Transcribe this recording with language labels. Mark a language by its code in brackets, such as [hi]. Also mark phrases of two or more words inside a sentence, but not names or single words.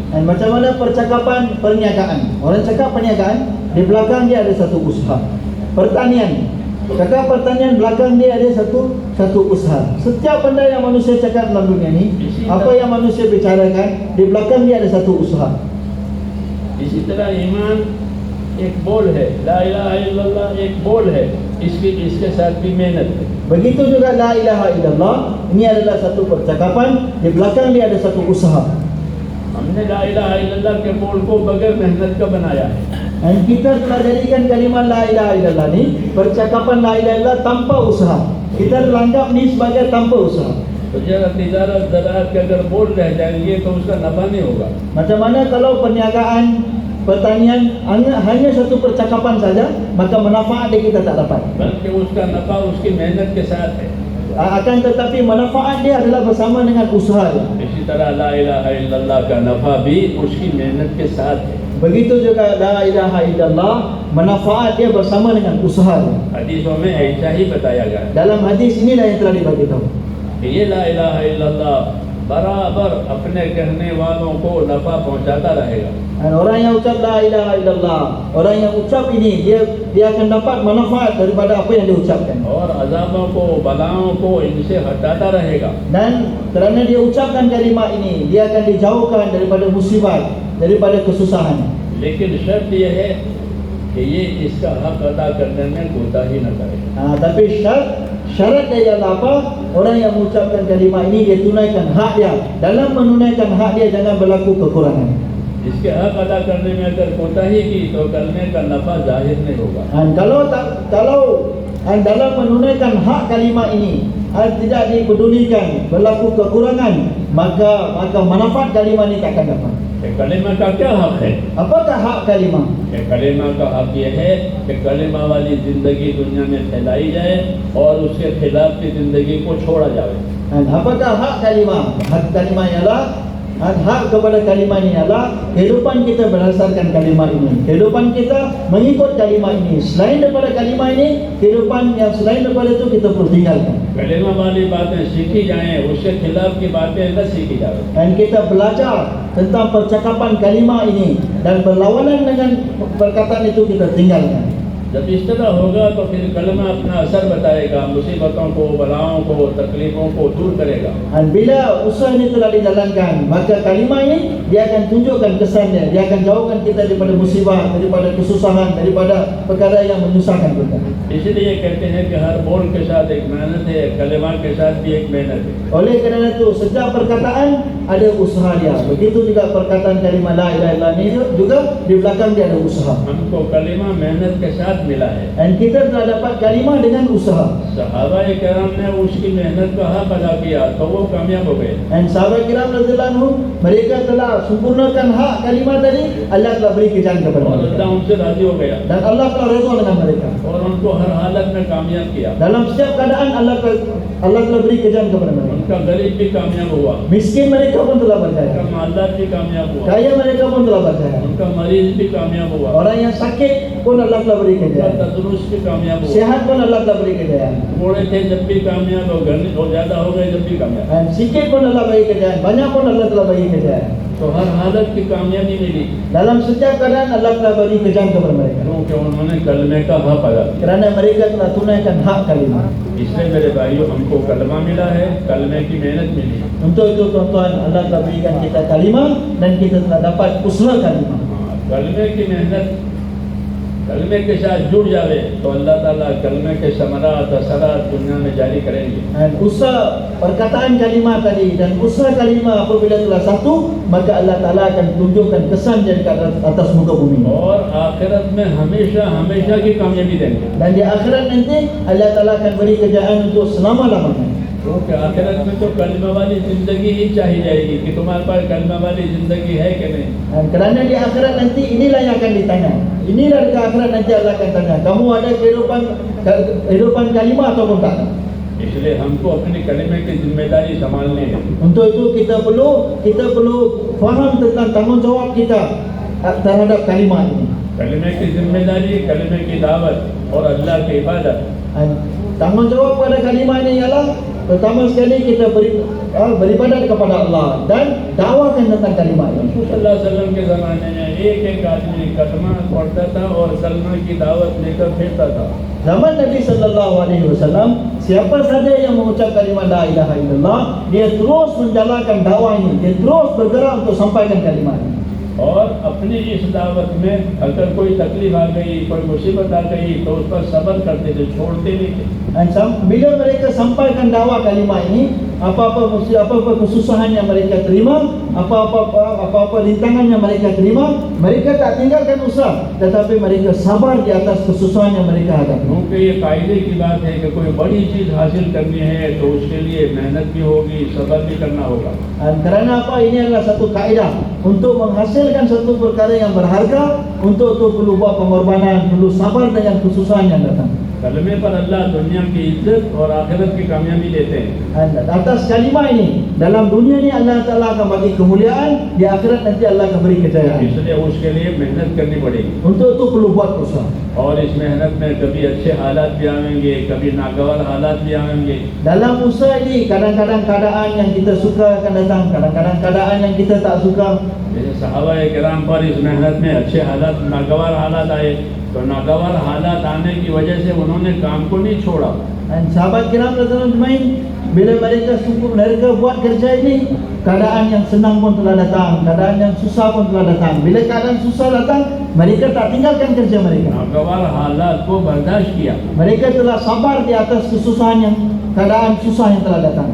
[ms] Dan macam mana percakapan perniagaan? Orang cakap perniagaan, di belakang dia ada satu usaha. Pertanian, cakap pertanian, belakang dia ada satu usaha. Setiap benda yang manusia cakap dalam dunia ni, apa yang manusia bicarakan, di belakang dia ada satu usaha. [hi] इसी तरह ईमान एक बोल है, [ar] لا إله إلا الله [hi] एक बोल है, इसके साथ भी मेहनत है। [ms] Begitu juga [ar] لا إله إلا الله, [ms] ini adalah satu percakapan, di belakang dia ada satu usaha. [hi] हमने [ar] لا إله إلا الله [hi] के बोल को बगैर मेहनत का बनाया है। [ms] Dan kita telah jadikan kalimat [ar] لا إله إلا الله [ms] ni, percakapan [ar] لا إله إلا الله [ms] tanpa usaha. Kita telah anggap ni sebagai tanpa usaha. [hi] तो जरा तिजारत ज़राअत के अगर बोल रह जाएंगे तो उसका नफा नहीं होगा। [ms] Macam mana kalau perniagaan, pertanian hanya satu percakapan saja, maka manfaat dia kita tak dapat. [hi] बल्कि उसका नफा उसकी मेहनत के साथ है। [ms] Akan tetapi manfaat dia adalah bersama dengan usaha dia. [hi] इसी तरह [ar] لا إله إلا الله [hi] का नफा भी उसकी मेहनत के साथ है। [ms] Begitu juga [ar] لا إله إلا الله, [ms] manfaat dia bersama dengan usaha dia. [hi] हदीसों में ऐसा ही बताया गया है [ms] Dalam hadis inilah yang telah dibagi tahu. [hi] कि ये [ar] لا إله إلا الله [hi] बराबर अपने कहने वालों को नफा पहुंचाता रहेगा। [ms] Dan orang yang ucap [ar] لا إله إلا الله, [ms] orang yang ucap ini dia akan dapat manfaat daripada apa yang dia ucapkan. [hi] और अजाबों को बलाओं को इनसे हटाता रहेगा। [ms] Dan kerana dia ucapkan kalimat ini, dia akan dijauhkan daripada musibat, daripada kesusahan. [hi] लेकिन शर्त यह है कि ये इसका हक अदा करने में कोताही न करे। [ms] Tapi syarat dia ialah apa? Orang yang mengucapkan kalimat ini dia tunaikan hak dia. Dalam menunaikan hak dia jangan berlaku kekurangan. [hi] इसके हक अदा करने में अगर कोताही की तो करने का नफा जाहिर नहीं होगा। [ms] Dan kalau dalam menunaikan hak kalimah ini tidak dipedulikan, berlaku kekurangan, maka manfaat kalimah ini tak akan dapat. [hi] कलेमा का क्या हक है? [ms] Apakah hak kalimah? [hi] कलेमा का हक ये है कि कलेमा वाली जिंदगी दुनिया में फैलाई जाए और उसके खिलाफ की जिंदगी को छोड़ा जाए. [ms] Apakah hak kalimah? Hak kalimah ialah hak kepada kalimah ini ialah kehidupan kita berdasarkan kalimah ini. Kehidupan kita mengikut kalimah ini. Selain daripada kalimah ini, kehidupan yang selain daripada itu kita perlu tinggalkan. [hi] कलेमा वाली बातें सीखी जाएं, उसके खिलाफ की बातें न सीखी जाए. [ms] Dan kita belajar tentang percakapan kalimah ini dan berlawanan dengan perkataan itu kita tinggalkan. [hi] जब इस तरह होगा तो फिर कलमा अपना असर बताएगा, मुसीबतों को, बलाओं को, तकलीफों को दूर करेगा. [ms] Dan bila usaha ini telah dijalankan, maka kalimah ini dia akan tunjukkan kesannya. Dia akan jauhkan kita daripada musibah, daripada kesusahan, daripada perkara yang menyusahkan kita. [hi] इसलिए कहते हैं कि हर बोल के साथ एक मेहनत है, कलेमा के साथ भी एक मेहनत है. [ms] Oleh kerana itu, setiap perkataan ada usaha dia. Begitu juga perkataan kalimah [ar] لا إله إلا الله [ms] ini juga di belakang dia ada usaha. [hi] हमको कलेमा मेहनत के साथ मिला है. [ms] Dan kita telah dapat kalimah dengan usaha. [hi] सहाबा किराम ने उसकी मेहनत का हक अदा किया तो वो कामयाब हो गए. [ms] Dan sahabat kiram [ar] رضي الله عنهم, [ms] mereka telah sempurnakan hak kalimah tadi, Allah telah beri kejahan kepada [hi] और [ms] mereka. [hi] अल्लाह उनसे राजी हो गया [ms] Dan Allah telah redha dengan mereka. [hi] और उनको हर हालत में कामयाब किया. [ms] Dalam setiap keadaan Allah telah beri kejahan kepada mereka. [hi] उनका गरीब भी कामयाब हुआ, [ms] Miskin mereka pun telah berjaya. [hi] उनका मालदार भी कामयाब हुआ, [ms] Kaya mereka pun telah berjaya. [hi] उनका मरीज भी कामयाब हुआ, [ms] Orang yang sakit pun Allah telah beri [hi] उनका [ms] kejahan. [hi] तंदुरुस्त भी कामयाब हुआ. [ms] Sehat pun Allah telah beri kejahan. [hi] थोड़े थे जब भी कामयाब हो, घर और ज्यादा हो गए जब भी कामयाब. [ms] Dan sikit pun Allah beri kejahan. Banyak pun Allah telah beri kejahan. [hi] तो हर हालत की कामयाबी मिली [ms] Dalam setiap keadaan Allah telah beri kejahan kepada mereka. [hi] क्योंकि उन्होंने कलमे का हक अदा किया. [ms] Kerana mereka telah tunaikan hak kalimah. [hi] इसलिए मेरे भाइयों हमको कलमा मिला है, कलमे की मेहनत मिली. [ms] Untuk itu tuan-tuan, Allah telah berikan kita kalimah dan kita telah dapat usaha kalimah. [hi] कलमे की मेहनत कलमे के साथ जुड़ जावे तो अल्लाह ताला कलमे के समरात असरात दुनिया में जारी करेंगे. [ms] Dan usaha perkataan kalimah tadi dan usaha kalimah apabila telah satu, maka Allah Ta'ala akan tunjukkan kesan di atas muka bumi. [hi] और आखिरत में हमेशा हमेशा की कामयाबी देंगे. [ms] Dan di akhirat nanti Allah Ta'ala akan beri kejayaan untuk selama-lamanya. [hi] क्योंकि आखिरत में तो कलमा वाली जिंदगी ही चाहिए जाएगी कि तुम्हारे पास कलमा वाली जिंदगी है कि नहीं. [ms] Dan kerana di akhirat nanti inilah yang akan ditanya. Inilah di akhirat nanti Allah akan tanya, kamu ada kehidupan kalimah ataupun tak? [hi] इसलिए हमको अपनी कलमे की जिम्मेदारी संभालनी है. [ms] Untuk itu kita perlu faham tentang tanggungjawab kita terhadap kalimah ini. [hi] कलमे की जिम्मेदारी, कलमे की दावत और अल्लाह की इबादत. [ms] Dan tanggungjawab pada kalimah ini ialah pertama sekali kita beribadat kepada Allah dan dakwakan tentang kalimah ini. [hi] रसूल [ar] صلى الله عليه وسلم [hi] के ज़माने में एक आदमी कलमा पढ़ता था और कलमा की दावत लेकर फिरता था. [ms] Zaman Nabi [ar] صلى الله عليه وسلم, [ms] siapa saja yang mengucap kalimah [ar] لا إله إلا الله, [ms] dia terus menjalankan dakwah ini, dia terus bergerak untuk sampaikan kalimah ini. [hi] और अपनी इस दावत में अगर कोई तकलीफ आ गई, कोई मुसीबत आ गई तो उस पर सब्र करते थे, छोड़ते नहीं थे. [ms] Dan bila mereka sampaikan dakwah kalimah ini, apa-apa kesusahan yang mereka terima, apa-apa rintangan yang mereka terima, mereka tak tinggalkan usaha, tetapi mereka sabar di atas kesusahan yang mereka hadapi. [hi] क्योंकि ये कायदे की बात है कि कोई बड़ी चीज हासिल करनी है तो उसके लिए मेहनत भी होगी, सब्र भी करना होगा. [ms] Dan kerana apa, ini adalah satu kaedah untuk menghasilkan satu perkara yang berharga, untuk itu perlu buat pengorbanan, perlu sabar dengan kesusahan yang datang. [hi] कलमे पर अल्लाह दुनिया की इज्जत और आखिरत की कामयाबी देते हैं. [ms] Dan atas kalimah ini, dalam dunia ini Allah Ta'ala akan bagi kemuliaan, di akhirat nanti Allah akan beri kejayaan. [hi] इसलिए उसके लिए मेहनत करनी पड़ेगी. [ms] Untuk itu perlu buat usaha. [hi] और इस मेहनत में कभी अच्छे हालात भी आएंगे, कभी नागवार हालात भी आएंगे. [ms] Dalam usaha ini, kadang-kadang keadaan yang kita suka akan datang, kadang-kadang keadaan yang kita tak suka. [hi] जैसे सहाबा किराम पर इस मेहनत में अच्छे हालात, नागवार हालात आए तो नागवार हालात आने की वजह से उन्होंने काम को नहीं छोड़ा. [ms] Dan sahabat kiram [ar] رضي الله عنهم, [ms] bila mereka buat kerja ini, keadaan yang senang pun telah datang, keadaan yang susah pun telah datang. Bila keadaan susah datang, mereka tak tinggalkan kerja mereka. [hi] नागवार हालात को बर्दाश्त किया. [ms] Mereka telah sabar di atas kesusahan yang keadaan susah yang telah datang.